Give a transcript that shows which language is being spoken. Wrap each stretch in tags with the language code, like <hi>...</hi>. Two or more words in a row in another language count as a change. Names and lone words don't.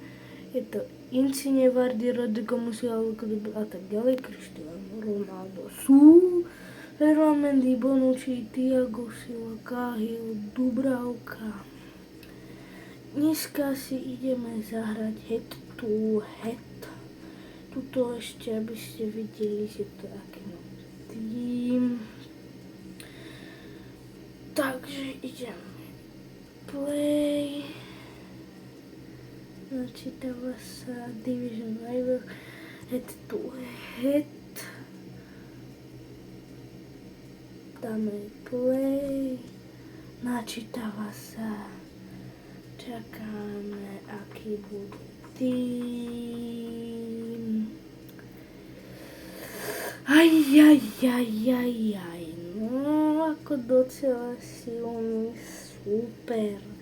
<sk>Je to Insigne, Vardy, Rodrigo, Musiala, a tak ďalej. Cristiano Ronaldo sú. Ferland Mendy, Bonucci, Thiago Silva, Cahill, Dubravka. Dneska si ideme zahrať</sk> <en>head to head.</en> <sk>Tuto ešte, aby ste videli, že to aký mám tým. Takže ideme play. Načítava sa Division Rival</sk> <en>head to head.</en> <sk>Dáme play. Načítava sa. Čakáme, aký bude tým. Ajajajajaj, no ako docela silný super.</sk>